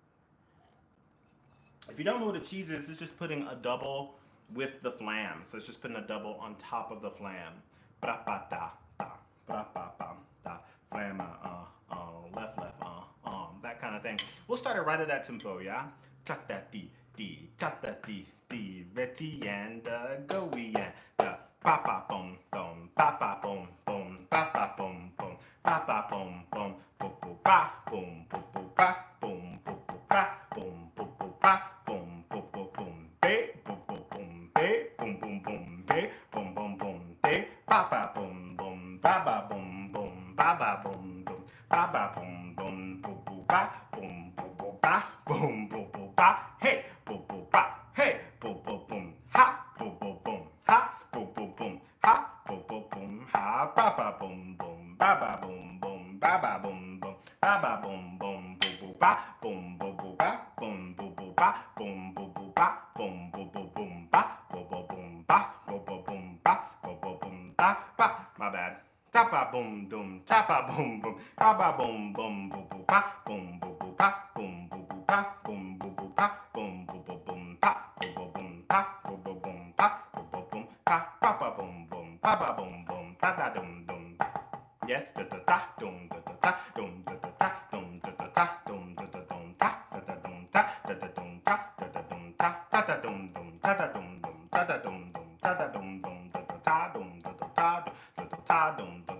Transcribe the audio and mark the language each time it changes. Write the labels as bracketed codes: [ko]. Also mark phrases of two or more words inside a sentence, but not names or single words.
[en] If you don't know what a cheese is, it's just putting a double with the flam. So it's just putting a double on top of the flam. Flam, left, that kind of thing. We'll start it right at that tempo, yeah? Ta-da-dee-dee, ta-da-dee-dee, ready and go, yeah. Pa-pa-boom, boom, pa-pa-boom, boom, pa-pa-boom, boom, pa-pa-boom, boom, boom-boom-pa, boom, boom-boom-pa, boom, boom-boom-pa, boom, boom-boom-pa, boom, boom-boom-boom, be, boom-boom-boom, be, boom-boom-boom, be, boom-boom-boom, be, pa-pa-boom, boom, ba-ba-boom, boom, ba-ba-boom, boom, ba-ba-boom, boom, boom-boom-pa, boom, boom-boom-pa, boom, boom-boom-pa, hey, boom-boom-pa, hey, boom-boom-boom, ha, boom-boom-boom, ha, boom-boom-boom, ha, boom-boom-boom, ha, ba-ba-boom, boom, ba-ba-boom, boom, ba-ba-boom, boom, ba-ba-boom, boom, boom-boom-pa, boom, boom-boom-pa, boom, boom-boom-pa, boom, boom-boom-pa, boom, boom-boom-boom-pa, boom-boom-boom-pa, boom-boom-boom-pa, boom-boom-boom-pa, pa, my bad. Tapa boom doom, tapa boom boom, tapa boom boom boom boom pa, boom boom boom pa, boom boom boom pa, boom boom boom pa, boom boom boom boom pa, boom boom boom pa, boom boom boom pa, boom boom boom pa, papa boom boom, papa boom boom, ta ta dum dum. Yes, da da da dum da da da dum da da da dum da da da dum da da dum ta da da dum ta da da dum ta da da dum ta ta da dum dum ta da dum dum ta da dum dum ta da dum dum da da ta dum da da ta da da ta dum.